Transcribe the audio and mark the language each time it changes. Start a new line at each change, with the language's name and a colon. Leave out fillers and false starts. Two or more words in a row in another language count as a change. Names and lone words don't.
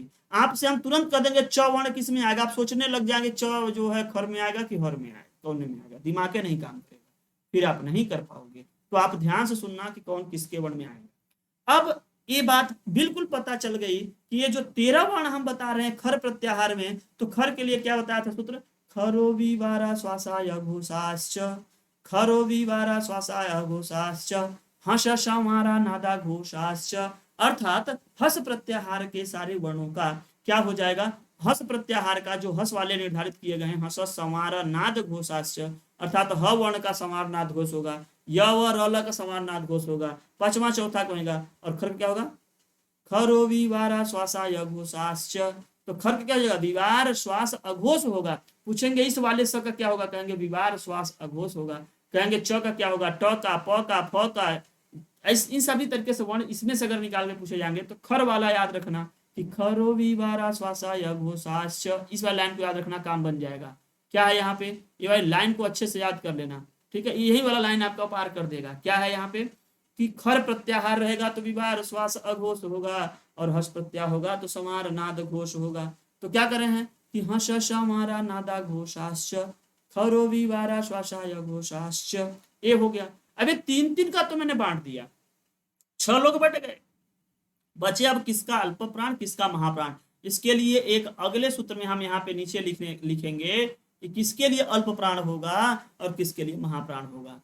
Hindi: आपसे हम तुरंत कह देंगे च वर्ण किस में आएगा, आप सोचने लग जाएंगे च जो है खर में आएगा कि हर में आएगा, कौन में आएगा, दिमाग नहीं काम करेगा, फिर आप नहीं कर पाओगे। तो आप ध्यान से सुनना कि कौन किसके वर्ण में आएगा। अब ये बात बिल्कुल पता चल गई कि ये जो 13 वर्ण हम बता रहे हैं खर प्रत्याहार में, तो खर के लिए क्या बताया था सूत्र,
Sanskrit: खरो विवारा श्वासाय घोषाश्च, खरो विवारा श्वासाय घोषाश्च, हस समारा नादा घोषाश्च।
Hindi: अर्थात हस प्रत्याहार के सारे वर्णों का क्या हो जाएगा, हस प्रत्याहार का जो हस वाले निर्धारित किए गए हैं,
Sanskrit: हस समारा नाद घोषाश्च,
Hindi: अर्थात ह वर्ण का समार नाद घोष होगा, य व र का समार नाद घोष होगा, पांचवा चौथा कहेगा, और खर क्या होगा,
Sanskrit: खरो विवारा श्वासाय घोषाश्च।
Hindi: तो खर क्या हो जाएगा, विवार श्वास अघोष होगा। पूछेंगे इस वाले स का क्या होगा, कहेंगे विवार श्वास अघोष होगा। कहेंगे च का क्या होगा, ट का, प का, फ का, इन सभी तरीके से वर्ण इसमें से अगर निकाल के पूछे जाएंगे तो खर वाला याद रखना कि
Sanskrit: खरो विवारा श्वासाय घोषाश्च,
Hindi: इस वाली लाइन को याद रखना, काम बन जाएगा। क्या है यहाँ पे, ये वाली लाइन को अच्छे से याद कर लेना, ठीक है, यही वाला लाइन आपका पार कर देगा। क्या है यहाँ पे कि खर प्रत्याहार रहेगा तो विवार श्वास अघोष होगा, और हस प्रत्याहार होगा तो समार नाद घोष होगा। तो क्या करें हैं कि
Sanskrit: हस समारा नादा घोषाश्च, खरो विवारा श्वासाय घोषाश्च,
Hindi: ये हो गया। अबे 3 का तो मैंने बांट दिया, 6 लोग बट गए, बचे अब किसका अल्प प्राण किसका महाप्राण। इसके लिए एक अगले सूत्र में हम यहाँ पे नीचे लिखेंगे कि किसके लिए अल्प प्राण होगा और किसके लिए महाप्राण होगा।